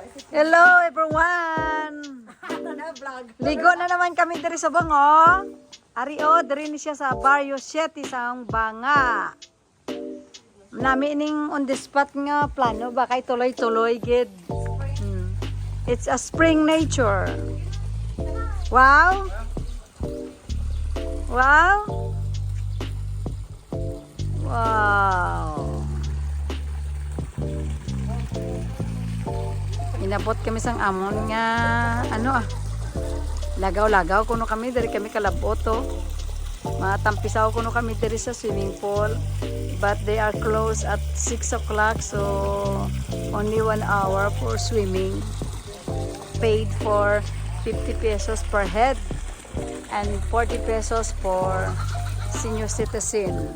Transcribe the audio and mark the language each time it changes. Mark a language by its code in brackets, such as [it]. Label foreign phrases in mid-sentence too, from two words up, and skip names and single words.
[en] Hello everyone! [hil] Ligo na naman kami diri sa Bango. Ari o, diri ni siya sa Barrio 7 sa Banga. Nami ning [en] on the spot [hil] nga plano ba kay tuloy-tuloy gid. [en] It's a spring nature. Wow! Wow! Wow! [hil] Inabot kami sang amon nga lagaw-lagaw kuno kami dari kami kalaboto. Matampisaw kuno kami dari sa swimming pool, [en] but they are closed at 6 o'clock, so only 1 hour for swimming. Paid for 50 pesos per head and 40 pesos for senior citizen.